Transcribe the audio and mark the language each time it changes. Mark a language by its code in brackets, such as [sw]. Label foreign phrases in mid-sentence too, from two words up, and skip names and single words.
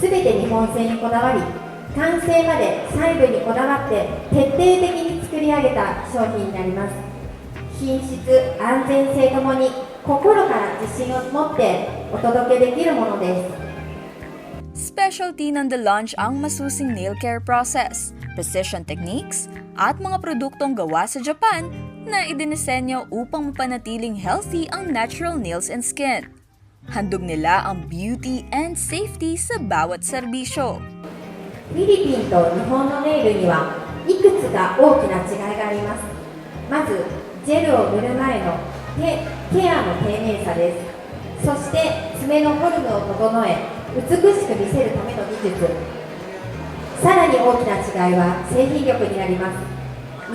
[ja] 全て日本製にこだわり、完成まで細部にこだわって徹底的に作り上げた商品になります。品質、安全性ともに心から自信を持ってお届けできるものです。 [en] Specialty ng The Lange [tl] ang masusing [en] nail care process, precision techniques, [tl] at mga produktong gawa sa Japan na idinisenyo upang mapanatiling healthy ang [en] natural nails and skin. [tl] Handog nila ang [en] beauty and safety [tl] sa bawat serbisyo. [ja] フィリピンと日本のネイルにはいくつか大きな違いがあります。まず、ジェルを塗る前のケアの丁寧さです。そして爪のフォルムを整え、美しく見せるための技術。さらに大きな違いは製品力になります。